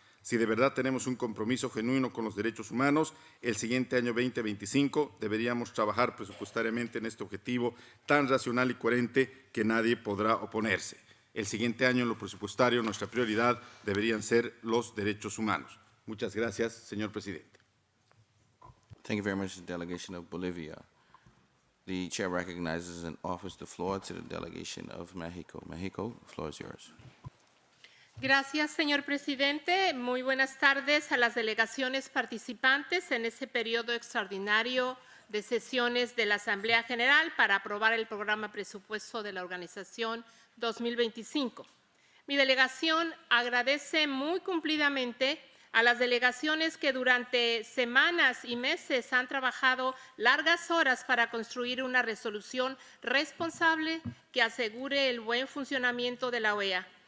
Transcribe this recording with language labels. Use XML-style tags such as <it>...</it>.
<es>Si de verdad tenemos un compromiso genuino con los derechos humanos, el siguiente año 2025 deberíamos trabajar presupuestariamente en este objetivo tan racional y coherente que nadie podrá oponerse. El siguiente año en lo presupuestario nuestra prioridad deberían ser los derechos humanos. Muchas gracias, señor presidente.</es> <en>Thank you very much, the delegation of Bolivia. The chair recognizes and offers the floor to the delegation of Mexico. Mexico, the floor is yours.</en> <es>Gracias, señor presidente. Muy buenas tardes a las delegaciones participantes en este periodo extraordinario de sesiones de la Asamblea General para aprobar el programa presupuesto de la organización 2025. Mi delegación agradece muy cumplidamente a las delegaciones que durante semanas y meses han trabajado largas horas para construir una resolución responsable que asegure el buen funcionamiento de la OEA.</es>